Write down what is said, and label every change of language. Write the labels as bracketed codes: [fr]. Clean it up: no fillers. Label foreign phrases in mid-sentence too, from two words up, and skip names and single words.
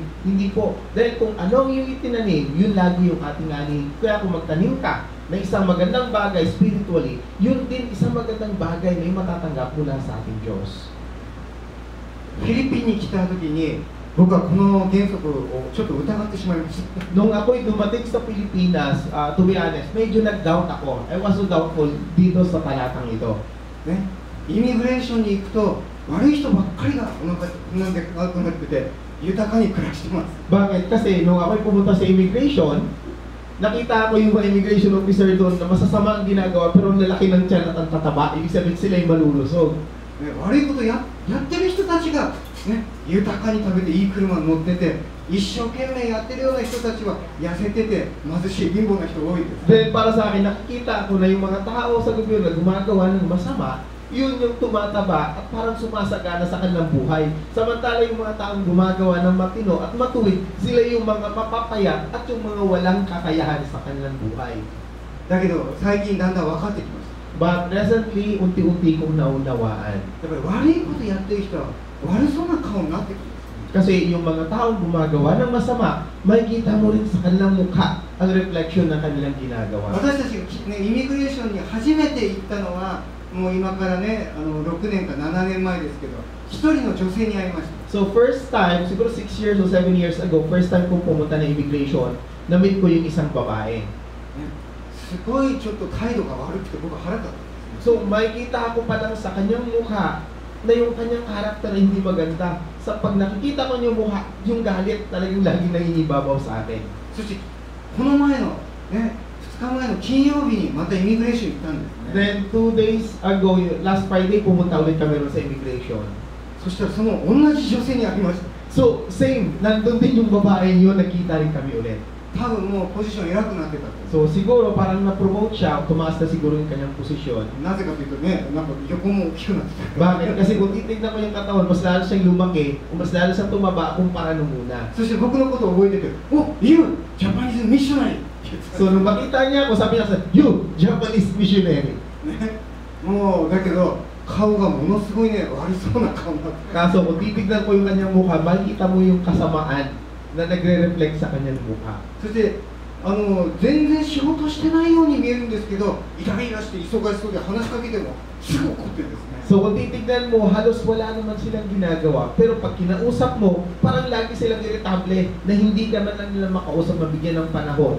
[tl] Hindi po. Dahil kung ano ang iyong itinanim, yun lagi yung ating aanihin. Kaya kung magtanim ka na isang magandang bagay spiritually, yun din isang magandang bagay na yung matatanggap mula sa ating Diyos. [ja] フィリピンに来た時に僕はこの原則をちょっと疑ってしまいました。 [tl] Nung ako'y dumating sa Pilipinas, [en] to be honest, [tl] medyo nag-doubt ako. [en] I was so doubtful [tl] dito sa talatang ito. [ja] ね、イミグレーションに行くと悪い人ばっかりがなんでなくなってて豊かに暮らしてます。 [tl] Bakit? Kasi nung ako'y pumunta sa immigration, nakita ko yung mga immigration officer doon na masasama ang ginagawa pero ang lalaki ng tiyan at ang tataba. Ibig sabihin sila yung malulusog. [ja] ね、悪いことやってる人たちが、ね、豊かに食べていい車に乗ってて一生懸命やってるような人たちは痩せてて貧しい貧乏な人多いです。 [tl] Then para sa akin, nakikita ko na yung mga tao sa gobyerno na gumagawa ng masama, yun yung tumataba at parang sumasagana sa kanilang buhay. Samantala yung mga taong gumagawa ng matino at matuwid, sila yung mga mapapayat at yung mga walang kakayahan sa kanilang buhay. [ja] だけど最近だんだん分かってきました。 [en] But recently, [tl] unti-unti kong naunawaan. [ja] やっぱり悪いことやってる人は悪そうな顔になってくる。 [tl] Kasi yung mga taong gumagawa ng masama, makikita mo rin sa kanilang mukha ang reflection ng kanilang ginagawa. [ja] 私たちが、ね、イミグレーションに初めて行ったのはもう今からね6年か7年前ですけど一人の女性に会いました。 [tl] So [en] first time, [tl] siguro [en] 6 years or 7 years ago, first time [tl] kong pumunta ng immigration, na-meet ko yung isang babae. [ja] すごいちょっと態度が悪くて僕は腹立ったんですね。 [tl] So makikita ko pa lang sa kanyang mukha na yung kanyang karakter ay hindi maganda. Sa pag nakikita ko yung mukha, yung galit talagang laging nangingibabaw sa atin. [ja] そしてこの前のね2日前の金曜日にまたイミグレーション行ったんですね。 [en] Then 2 days ago, last Friday, [tl] pumunta ulit kami ron sa immigration. [ja] そしたらその同じ女性に会いました。 [tl] So same, nandun din yung babae yun, nagkita rin kami ulit. [ja] 多分もうポジション偉くなってたと。 [tl] So siguro parang na-promote siya, tumaas na siguro yung kanyang posisyon. [ja] なぜかというとね、なんか横も大きくなってた。 [tl] Bakit? Kasi kung titignan ko yung katawan, mas lalo siyang lumaki, o mas lalo siyang tumaba kumpara nung una. [ja] そして僕のことを覚えてて、お、You! [en] Japanese missionary [ja] って言ってた。 [tl] So nung makita niya ako, sabi niya sa, [en] You! Japanese missionary! [ja] ね、もうだけど顔がものすごいね悪そうな顔になって。 [tl] Kaso kung titignan ko yung kanyang mukha, makikita mo yung kasamaan na nagre-reflect sa kanyang mukha. [ja] そして全然仕事してないように見えるんですけど、イライラして忙しそうで話しかけてもすぐ怒ってるんですね。 [tl] So kung titignan mo, halos wala naman silang ginagawa. Pero pag kinausap mo, parang lagi silang irritable na hindi ka man lang nila makausap, mabigyan ng panahon.